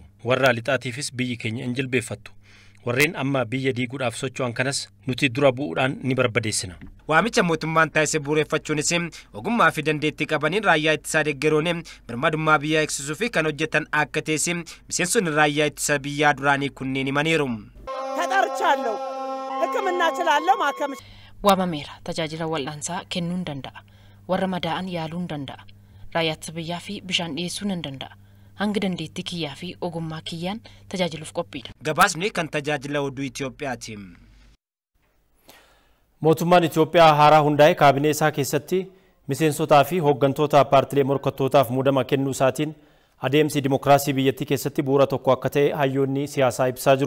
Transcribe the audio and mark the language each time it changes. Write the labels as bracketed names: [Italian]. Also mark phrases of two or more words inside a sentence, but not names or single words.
[Oromo] Warra lixaatiifis biyyi keenya hin jilbeeffattu. Warreen amma biyya diiguudhaaf socho'an kanas nuti dura bu'uudhaan ni barbadeessina. Waamicha mootummaan taasise bu'uureffachuunis ogummaa fi dandeettii qabaniin raayyaa ittisaa deeggaruun birmadummaa biyyaa eegsisuu fi kan hojjetan akka ta'e miseensonni raayyaa ittisa biyyaa duraanii kunneen himaniiru. [Amharic] ተጠርቻለሁ ሕክምና እችላለሁ ማከም [Oromo] waamameera tajaajila wal'aansaa kennuun danda'a. Warra madaa'an yaaluun danda'a. Raayyaa ittisa biyyaa fi bishaan dhiyeessuu nan danda'a. Hanga dandeettii kiyyaa fi ogummaa kiyyaan tajaajiluuf qophiidha. Gabaasni kan tajaajila oduu Itoophiyaati. Mootummaan Itoophiyaa haaraa hundaa'e kaabinee isaa keessatti miseensotaa fi hooggantoota paartilee morkattootaaf muudama kennuu isaatiin adeemsi dimokiraasii biyyattii keessatti bu'uura tokko akka ta'e hayyoonni siyaasaa ibsaa jiru.